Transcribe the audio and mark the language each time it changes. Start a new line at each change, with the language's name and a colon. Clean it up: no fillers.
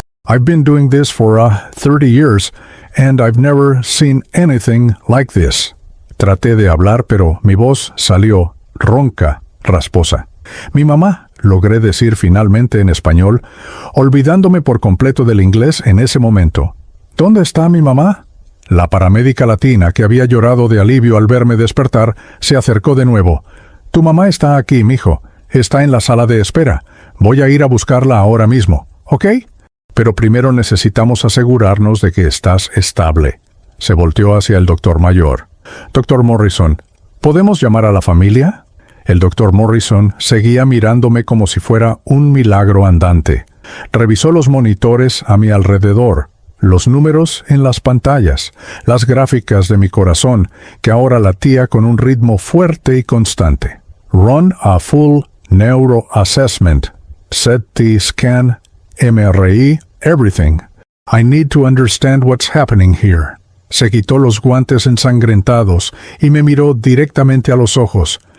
English: I've been doing this for 30 years, and I've never seen anything like this».
Spanish: Traté de hablar, pero mi voz salió ronca, rasposa. «Mi mamá», logré decir finalmente en español, olvidándome por completo del inglés en ese momento. «¿Dónde está mi mamá?» La paramédica latina, que había llorado de alivio al verme despertar, se acercó de nuevo. «Tu mamá está aquí, mijo. Está en la sala de espera. Voy a ir a buscarla ahora mismo, ¿ok? Pero primero necesitamos asegurarnos de que estás estable». Se volteó hacia el doctor mayor. «Doctor Morrison, ¿podemos llamar a la familia?» El doctor Morrison seguía mirándome como si fuera un milagro andante. Revisó los monitores a mi alrededor, los números en las pantallas, las gráficas de mi corazón, que ahora latía con un ritmo fuerte y constante.
English: «Run a full neuroassessment. CT scan, MRI, everything. I need to understand what's happening here».
Spanish: Se quitó los guantes ensangrentados y me miró directamente a los ojos.